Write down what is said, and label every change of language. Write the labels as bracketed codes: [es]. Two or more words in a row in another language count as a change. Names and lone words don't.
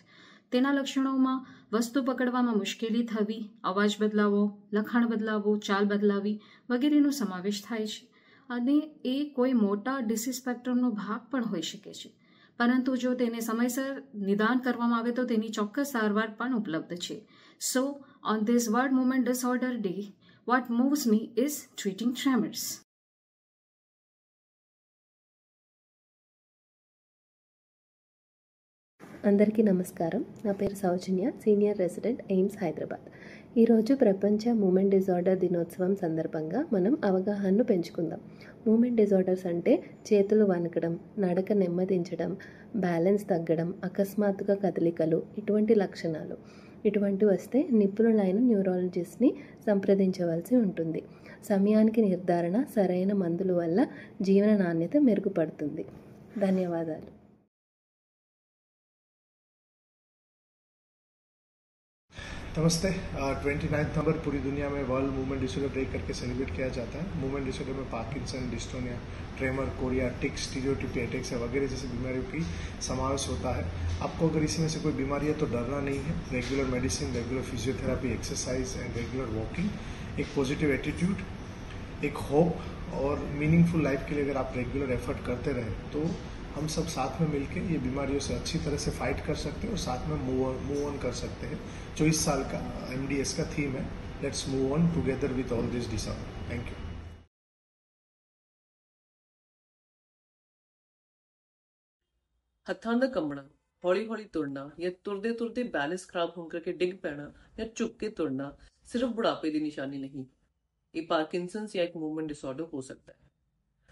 [gu] તેના લક્ષણોમાં વસ્તુ પકડવામાં મુશ્કેલી થવી, અવાજ બદલાવો, લખાણ બદલાવવું, ચાલ બદલાવી વગેરેનો સમાવેશ થાય છે. અને એ કોઈ મોટા [en] disease spectrum [gu] ભાગ પણ હોઈ શકે છે. પરંતુ જો તેને સમયસર નિદાન કરવામાં આવે તો તેની ચોક્કસ સારવાર પણ ઉપલબ્ધ છે. [en] So on this World Movement Disorder Day, what moves me is treating tremors. [te] అందరికీ నమస్కారం. నా పేరు సౌజన్య, [en] senior resident [te] ఎయిమ్స్ హైదరాబాద్. ఈరోజు ప్రపంచ [en] movement disorder [te] దినోత్సవం సందర్భంగా మనం అవగాహనను పెంచుకుందాం. [en] movement disorders [te] అంటే చేతులు వణకడం, నడక నెమ్మదించడం, బ్యాలెన్స్ తగ్గడం, అకస్మాత్తుగా కదలికలు, ఇటువంటి లక్షణాలు. ఇటువంటివి వస్తే నిపుణులైన న్యూరాలజిస్ట్ని సంప్రదించవలసి ఉంటుంది. సమయానికి నిర్ధారణ, సరైన మందుల వల్ల జీవన నాణ్యత మెరుగుపడుతుంది. ధన్యవాదాలు. [hi] नमस्ते। 29 नवंबर पूरी दुनिया में [en] World Movement Disorder Day [hi] करके सेलिब्रेट किया जाता है। [en] movement disorder [hi] में पार्किंसन, डिस्टोनिया, ट्रेमर, कोरिया, टिक्स, [en] stereotypy attacks [hi] वगैरह जैसी बीमारियों की समावेश होता है। आपको अगर इसी में से कोई बीमारी है तो डरना नहीं है। [en] regular medicine, regular physiotherapy, exercise and regular walking, [hi] एक [en] positive attitude, [hi] एक होप और [en] meaningful life [hi] के लिए अगर आप [en] regular effort [hi] करते रहें तो हम सब साथ में मिलकर ये बीमारियों से अच्छी तरह से फाइट कर सकते हैं और साथ में [en] move on [hi] कर सकते हैं, जो इस साल का MDS का थीम है, [en] let's move on together with all this disorder. thank you. [pa] ਹੱਥਾਂ ਦਾ ਕੰਬਣਾ, ਹੌਲੀ-ਹੌਲੀ ਤੁਰਨਾ ਜਾਂ ਤੁਰਦੇ-ਤੁਰਦੇ ਬੈਲੈਂਸ ਖਰਾਬ ਹੋਣ ਕਰਕੇ ਡਿੱਗ ਪੈਣਾ ਜਾਂ ਝੁੱਕ ਕੇ ਤੁਰਨਾ ਸਿਰਫ ਬੁਢਾਪੇ ਦੀ ਨਿਸ਼ਾਨੀ ਨਹੀਂ। ਇਹ ਪਾਰਕਿੰਸਨਸ ਜਾਂ ਇੱਕ [en] movement disorder [pa] ਹੋ ਸਕਦਾ ਹੈ।